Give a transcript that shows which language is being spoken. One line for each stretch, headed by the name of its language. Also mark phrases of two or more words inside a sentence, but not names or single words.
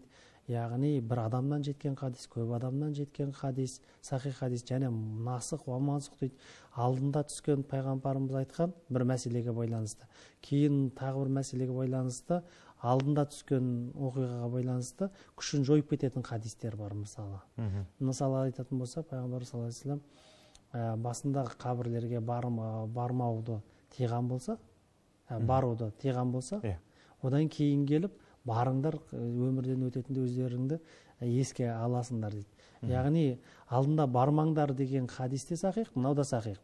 Kazakh: Яғни бір адамнан жеткен хадис, көп адамнан жеткен хадис, сахих хадис, және
Arabic: ناسخ ومنسوخ
Kazakh: дейді. Алдында түскен пайғамбарымыз айтқан бір мәселеге байланысты. Кейін тағы бір мәселеге байланысты, алдында түскен оқиғаға байланысты күшін жойып кететін хадистер бар мысалы. Мысалы айтатын болса, пайғамбар
Arabic: صلى الله عليه وسلم
Kazakh: басындағы қабірлерге бармауды тиған болса, баруды тиған болса, одан кейін келіп, барыңдар, өмірден өтетінде өздеріңді еске аласыңдар дейді. Яғни алдында бармаңдар деген хадисте сахих, мынау да сахих.